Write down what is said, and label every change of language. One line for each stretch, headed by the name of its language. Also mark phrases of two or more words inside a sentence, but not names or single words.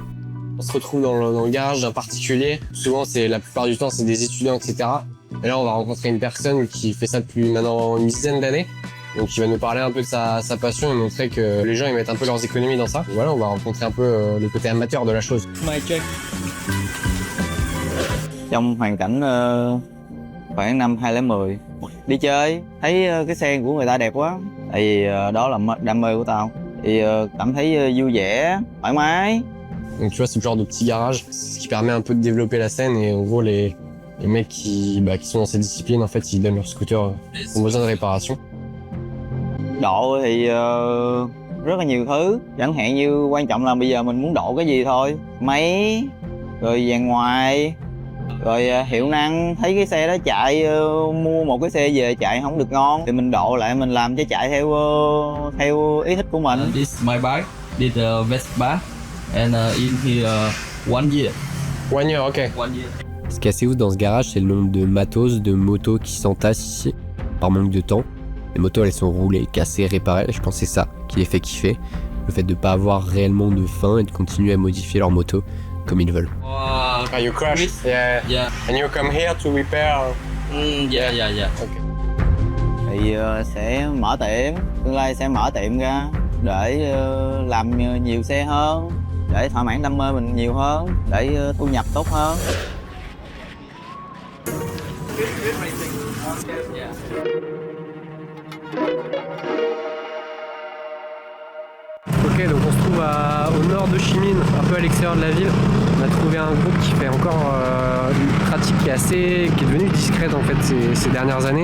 French: On se retrouve dans le garage d'un particulier. Souvent, la plupart du temps, c'est des étudiants, etc. Et là, on va rencontrer une personne qui fait ça depuis maintenant une dizaine d'années. Donc il va nous parler un peu de sa passion et montrer que les gens ils mettent un peu leurs économies dans ça. Donc, voilà, on va rencontrer un peu le côté amateur de la chose.
English: My check.
Vietnamese: Trong hoàn cảnh khoảng năm 2010 đi chơi thấy cái xe của người ta đẹp quá, tại vì đó là đam mê của tao, thì cảm thấy vui vẻ, thoải mái.
French: Donc tu vois, c'est le genre de petit garage, ce qui permet un peu de développer la scène et en gros les mecs qui sont dans cette discipline en fait ils donnent leur scooter pour besoin de réparation.
Vietnamese: Độ thì rất là nhiều thứ, chẳng hạn như quan trọng là bây giờ mình muốn độ cái gì thôi, máy, rồi dàn ngoài, rồi hiệu năng, thấy cái xe đó chạy, mua một cái xe về chạy không được ngon thì mình độ lại, mình làm cho chạy theo ý thích của mình.
English: This is my bike, did Vespa and in here 1 year. 1 year, ok. 1 year.
French: Ce qui est assez ouf dans ce garage, c'est le nombre de matos, de motos qui s'entassent ici, par manque de temps. Les motos elles sont roulées, cassées, réparées, je pense que c'est ça qui les fait kiffer. Le fait de pas avoir réellement de fin et de continuer à modifier leur moto comme ils veulent.
English: You crashed? Yeah. Yeah. And you come here to repair? Yeah. Okay.
Vietnamese: Thì sẽ mở tiệm, tương lai sẽ mở tiệm ra để làm nhiều xe hơn, để thỏa mãn đam mê mình nhiều hơn, để thu nhập tốt hơn.
French: Ok, donc on se trouve au nord de Ho Chi Minh, un peu à l'extérieur de la ville. On a trouvé un groupe qui fait encore une pratique qui est devenue discrète en fait ces dernières années.